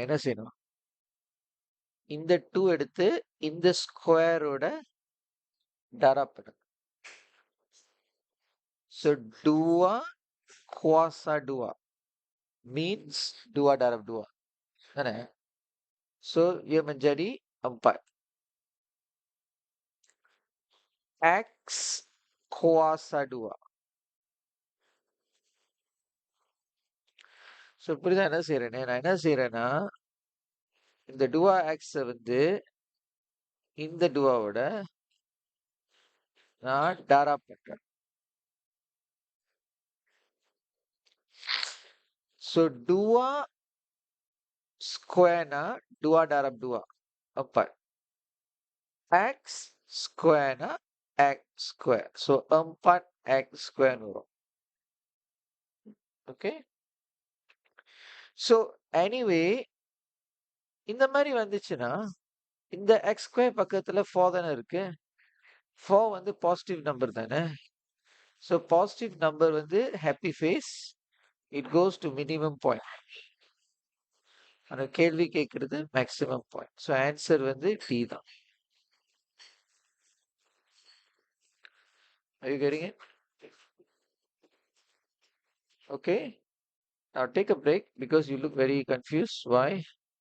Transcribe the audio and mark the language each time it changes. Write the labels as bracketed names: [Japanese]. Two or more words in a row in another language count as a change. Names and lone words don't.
[Tamil] என்ன செய்யணும்? இந்த 2 எடுத்து இந்த ஸ்கொயரோட டாரா பண்ணுங்க. [Malay] So dua kuasa dua means dua darab dua. Mana? So ia menjadi 4. X kuasa 2. [Tamil] So புரியுதா என்ன செய்றேன்னு? நான் என்ன செய்றேன்னா, இந்த dua x வந்து இந்த duaவோட நான் டாரா பண்றேன். So dua square-னா dua darab dua 4. [English] X square-னா x square. [Tamil] So 4x square வரும். ஓகே. ஸோ எனிவே இந்த மாதிரி வந்துச்சுன்னா இந்த [English] x square [Tamil] பக்கத்துல 4 தானே இருக்கு. 4 வந்து [English] positive number [Tamil] தானே. [English] So positive number வந்து happy face, it goes to minimum point. [Tamil] அந்த கேள்வி கேட்கறது [English] maximum point. [Tamil] ஸோ ஆன்சர் வந்து டி தான். [English] Are you getting it? Okay. Now take a break because you look very confused. Why?